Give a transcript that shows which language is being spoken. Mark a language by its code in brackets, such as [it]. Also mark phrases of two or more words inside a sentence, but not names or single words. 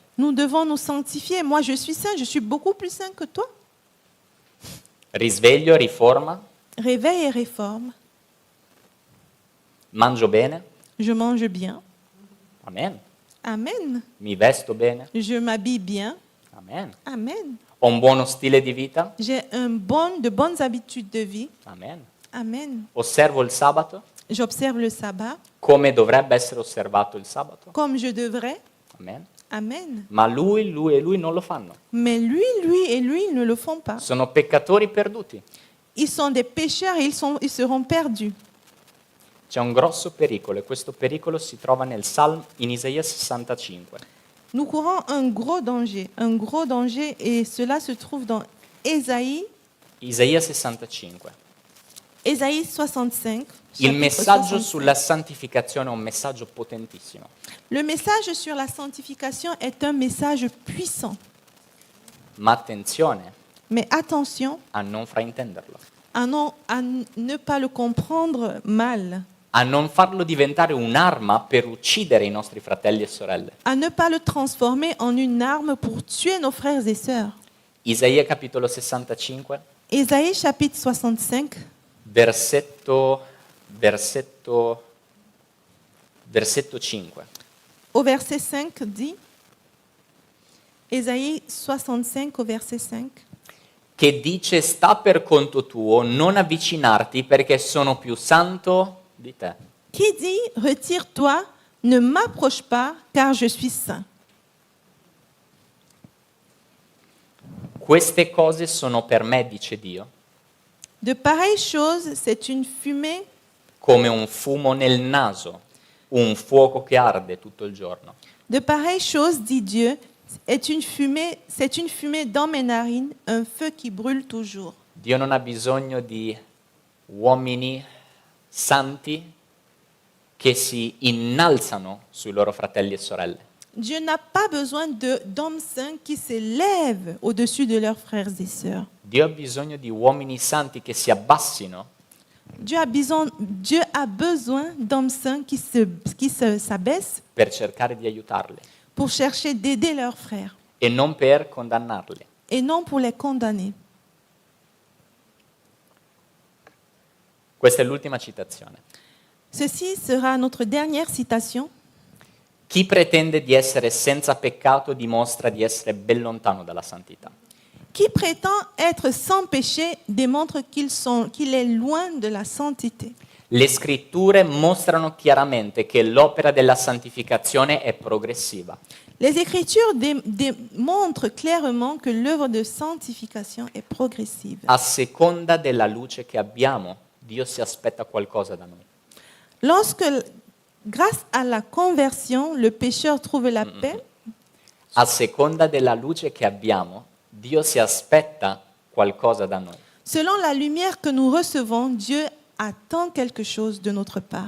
[fr] Nous devons nous sanctifier. Moi, je suis saint, je suis beaucoup plus saint que toi. [it] Risveglio, riforma, [fr] Réveil et réforme. [it] mangio bene, [fr] Je mange bien. [it] amen. [fr] Amen. [it] Mi vesto bene, [fr] Je m'habille bien. [it] amen. [fr] Amen. [it] Ho un buono stile di vita, [fr] J'ai de bonnes habitudes de vie. [it] amen. [fr] Amen. [it] Osservo il sabato [fr] J'observe le sabbat [it] come dovrebbe essere osservato il sabato, [fr] comme je devrais. [it] amen. [fr] Amen. [it] Ma lui e lui non lo fanno. [fr] Mais lui et lui, ils ne le font pas. [it] Sono peccatori perduti. [fr] Ils sont des pécheurs et ils seront perdus. [it] C'è un grosso pericolo e questo pericolo si trova in Isaia 65. [fr] Nous courons un gros danger et cela se trouve dans Ésaïe [it] Isaia 65. [fr] Ésaïe 65. [it] Il [fr] chapitre [it] messaggio 65. sulla santificazione è un messaggio potentissimo, [fr] Le message sur la sanctification est un message puissant. [it] ma attenzione [fr] Mais attention [it] a non fraintenderlo, [fr] à ne pas le comprendre mal, [it] a non farlo diventare un'arma per uccidere i nostri fratelli e sorelle. [fr] à ne pas le transformer en une arme pour tuer nos frères et sœurs. [it] Isaia capitolo 65, [fr] Ésaïe chapitre 65, [it] versetto 5. [fr] au verset 5 dit, Ésaïe 65 au verset 5, [it] Che dice: sta per conto tuo, non avvicinarti perché sono più santo di te. [fr] qui dit, retire-toi, ne m'approche pas, car je suis saint. [it] Queste cose sono per me, dice Dio, [fr] De pareilles choses, c'est une fumée [it] come un fumo nel naso, un fuoco che arde tutto il giorno. [fr] De pareilles choses, dit Dieu, c'est une fumée dans mes narines, un feu qui brûle toujours. [it] Dio non ha bisogno di uomini santi che si innalzano sui loro fratelli e sorelle. [fr] Dieu n'a pas besoin d'hommes saints qui s'élèvent au-dessus de leurs frères et sœurs. [it] Dio ha bisogno di uomini santi che si abbassino [fr] Dieu a besoin d'hommes saints qui s'abaissent [it] per cercare di aiutarli [fr] pour chercher d'aider leurs frères [it] e non per condannarli. [fr] et non pour les condamner. [it] Questa è l'ultima citazione. [fr] Ceci sera notre dernière citation. [it] Chi pretende di essere senza peccato dimostra di essere ben lontano dalla santità. [fr] Qui prétend être sans péché démontre qu'il est loin de la sainteté. [it] Le scritture mostrano chiaramente che l'opera della santificazione è progressiva. [fr] Les Écritures démontrent clairement que l'œuvre de sanctification est progressive. [it] A seconda della luce che abbiamo, Dio si aspetta qualcosa da noi. [fr] Lorsque, grâce à la conversion, le pécheur trouve la paix, [it] A seconda della luce che abbiamo, Dio si aspetta qualcosa da noi. [fr] selon la lumière que nous recevons, Dieu attend quelque chose de notre part.